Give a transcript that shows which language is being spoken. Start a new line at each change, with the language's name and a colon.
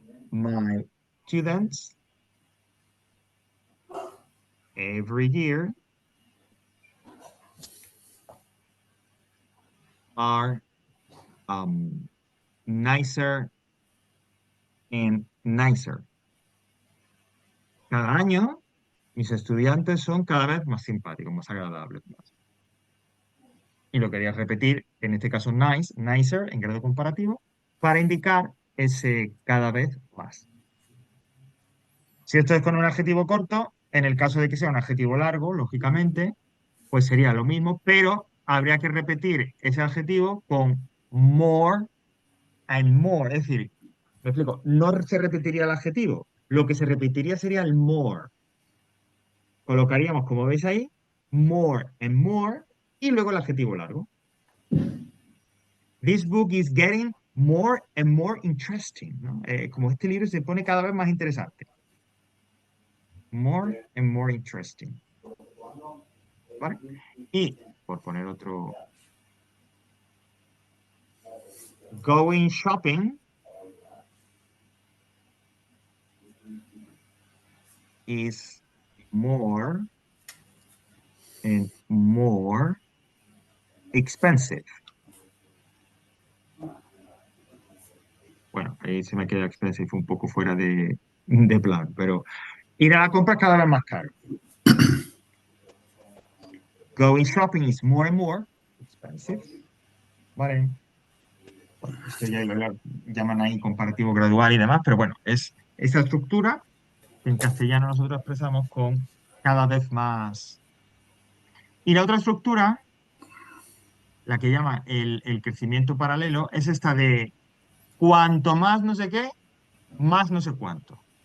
English: My students every year are nicer and nicer.
Spanish: Cada año, mis estudiantes son cada vez más simpáticos, más agradables. Y lo quería repetir, en este caso nice, nicer, en grado comparativo, para indicar ese cada vez más. Si esto es con un adjetivo corto, en el caso de que sea un adjetivo largo, lógicamente, pues sería lo mismo, pero habría que repetir ese adjetivo con more and more. Es decir, me explico, no se repetiría el adjetivo, lo que se repetiría sería el more. Colocaríamos, como veis ahí, more and more y luego el adjetivo largo.
English: This book is getting more and more interesting,
Spanish: ¿no? Como este libro se pone cada vez más interesante.
English: More and more interesting.
Spanish: ¿Vale? Y, por poner otro,
English: going shopping is more and more expensive.
Spanish: Bueno, ahí se me queda expensive un poco fuera de plan, pero Ir a la compra es cada vez más caro.
English: Going shopping is more and more expensive.
Spanish: Vale. Bueno, esto ya lo llaman ahí comparativo gradual y demás, pero bueno, es esa estructura que en castellano nosotros expresamos con cada vez más. Y la otra estructura, la que llama el crecimiento paralelo, es esta de cuanto más no sé qué, más no sé cuánto.